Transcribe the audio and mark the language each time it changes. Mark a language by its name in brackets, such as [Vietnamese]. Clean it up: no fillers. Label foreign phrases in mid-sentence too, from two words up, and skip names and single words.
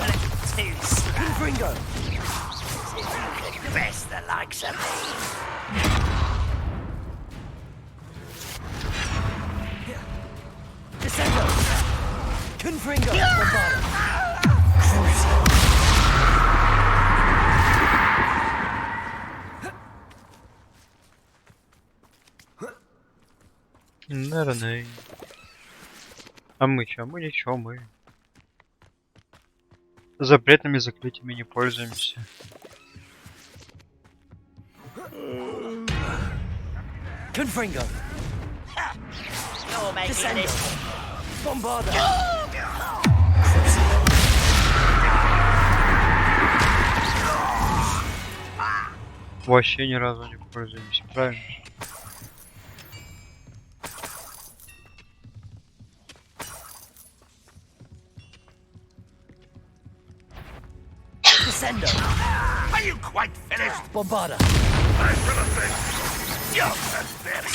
[English] Confringo! Best the likes of me. Descendo! Confringo! Bombarda! [Russian] Наверное. А мы чё? Мы ничего, мы запретными заклятиями не пользуемся. [English] Confringo! You're making Descendo! this. Bombarda! [Russian] Вообще ни разу не пользуемся, правильно? [English] Descendo! Are you quite finished? Bombarda! I should have said, you're pathetic.